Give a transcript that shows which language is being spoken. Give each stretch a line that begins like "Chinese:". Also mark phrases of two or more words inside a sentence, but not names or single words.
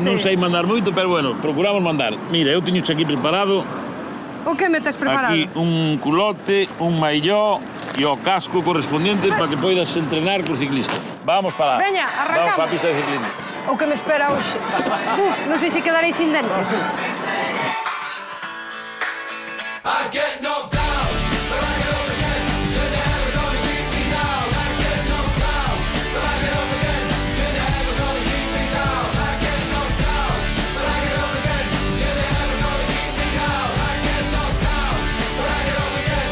Galician: Non sei mandar moito, pero bueno, procuramos mandar. Mira, eu teño aquí preparado. O que metes preparado? Aquí un culote, un mailló e o casco correspondiente para que poidas entrenar cos ciclistas. Vamos para lá. Veña, arrancamos. Vamos para a pista de ciclismo. O que me espera hoxe? Non sei se quedarei sin dentes.
English: I get knocked down, but I get up again. You're never gonna keep me down. I get knocked down, but I get up again. You're never gonna keep me down. I get knocked down, but I get up again. You're never gonna keep me down. I get knocked down, but I get up again.